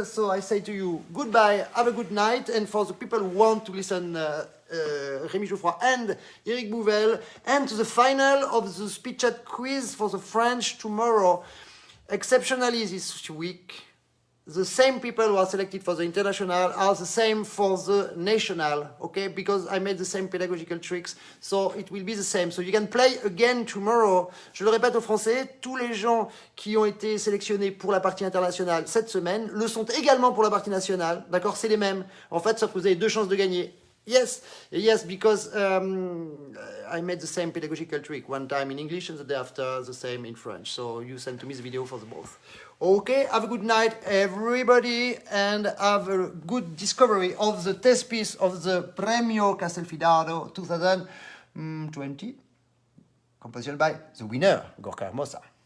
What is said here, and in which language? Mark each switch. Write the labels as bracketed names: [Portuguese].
[English] So I say to you, goodbye, have a good night. And for the people who want to listen, Rémi Geoffroy and Eric Bouvel, and to the final of the speech chat quiz for the French tomorrow. Exceptionally this week, the same people who are selected for the international are the same for the national, okay? Because I made the same pedagogical tricks, so it will be the same. So you can play again tomorrow. [French] Je le répète aux Français, tous les gens qui ont été sélectionnés pour la partie internationale cette semaine le sont également pour la partie nationale, d'accord? C'est les mêmes. En fait, sauf que vous avez 2 chances de gagner. [English] Yes, because I made the same pedagogical trick one time in English and the day after the same in French. So you send to me the video for the both. Okay, have a good night, everybody, and have a good discovery of the test piece of the Premio Castelfidardo 2020, composition by the winner, Gorka Hermosa.